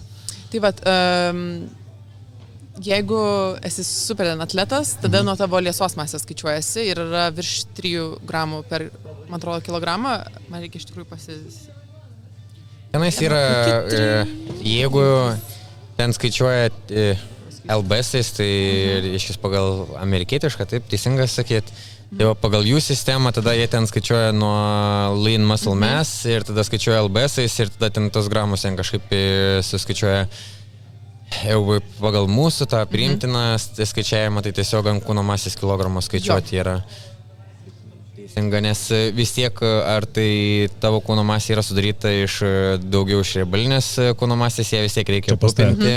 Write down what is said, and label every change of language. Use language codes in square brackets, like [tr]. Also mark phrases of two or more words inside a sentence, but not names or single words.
[lt] Tai vat, jeigu esi super atletas, tada nuo tavo liesos masės skaičiuojasi ir yra virš 3 gramų per, man atrodo, kilogramą, man reikia iš tikrųjų Tenais yra, jeigu ten skaičiuoja LBS-ais, tai iškis pagal amerikietišką, taip, teisingas sakyt. Tai pagal jų sistemą, tada jie ten skaičiuoja nuo [en] lean muscle mass [lt] ir tada skaičiuoja LBS-ais ir tada ten tos gramus ten kažkaip suskaičiuoja. Jau pagal mūsų tą priimtiną skaičiavimą, tai tiesiog ant kūno masės kilogramų skaičiuoti yra. Nes vis tiek, ar tai tavo kūno masė yra sudaryta iš daugiau iš riebalinės kūno masės, ją vis tiek reikia aprūpinti.